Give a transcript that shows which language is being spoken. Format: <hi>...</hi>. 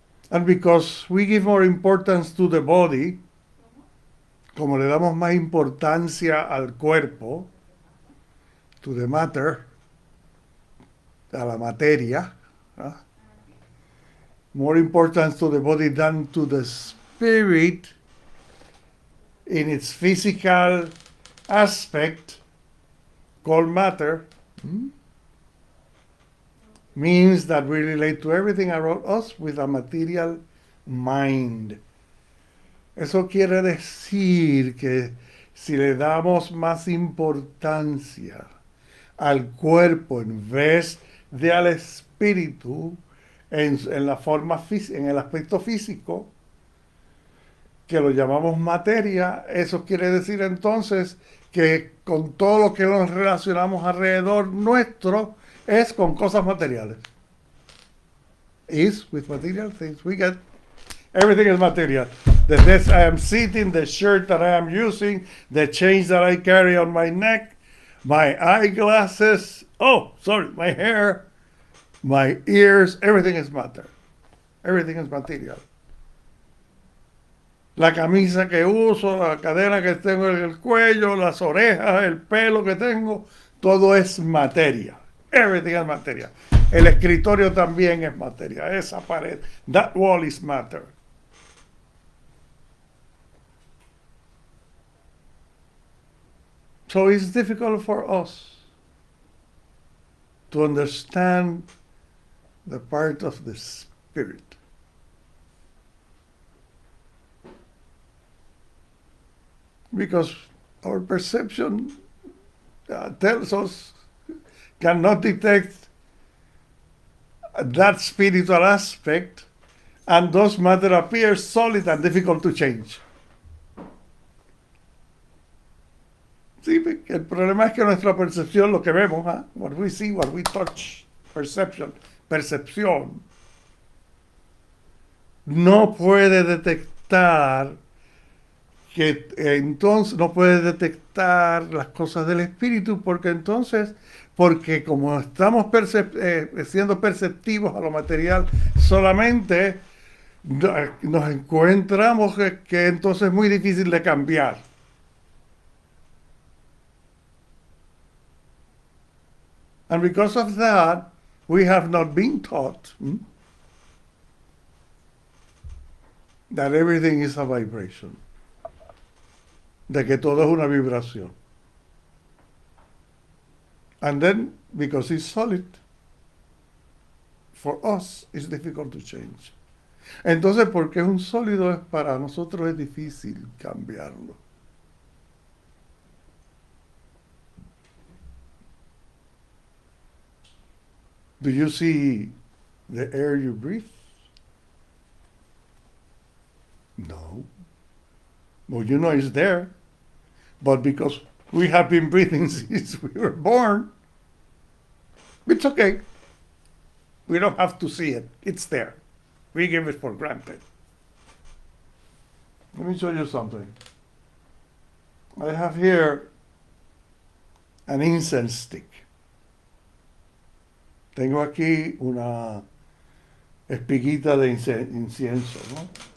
<en>And because we give more importance to the body,</en> <es>como le damos más importancia al cuerpo,</es> <en>to the matter,</en> <es>a la materia, ¿no?</es> <en>More importance to the body than to the spirit in its physical aspect, called matter, means that we relate to everything around us with a material mind.</en> <es>Eso quiere decir que si le damos más importancia al cuerpo en vez de al espíritu, en la forma en el aspecto físico, que lo llamamos materia, eso quiere decir entonces que con todo lo que nos relacionamos alrededor nuestro es con cosas materiales.</es> <en>Is with material things. We get everything is material. The desk I am sitting, the shirt that I am using, the chains that I carry on my neck, my eyeglasses, my hair, my ears, everything is matter. Everything is material.</en> <es>La camisa que uso, la cadena que tengo en el cuello, las orejas, el pelo que tengo, todo es materia.</es> <en>Everything is materia.</en> <es>El escritorio también es materia. Esa pared,</es> <en>that wall is matter. So it's difficult for us to understand the part of the spirit. Because our perception tells us, cannot detect that spiritual aspect, and thus matter appears solid and difficult to change.</en> <es>Sí, el problema es que nuestra percepción, lo que vemos,</es> <en>what we see, what we touch,</en> <es>percepción, no puede detectar que entonces no puede detectar las cosas del espíritu, porque como estamos siendo perceptivos a lo material solamente, nos encontramos que entonces es muy difícil de cambiar.</es> <en>And because of that, we have not been taught that everything is a vibration.</en> <es>De que todo es una vibración.</es> <en>And then, because it's solid, for us, it's difficult to change.</en> <es>Entonces, porque es un sólido, para nosotros es difícil cambiarlo.</es> <en>Do you see the air you breathe? No. Well, you know it's there. But because we have been breathing since we were born, it's okay. We don't have to see it. It's there. We give it for granted. Let me show you something. I have here an incense stick.</en> <es>Tengo aquí una espiguita de incienso, ¿no?</es>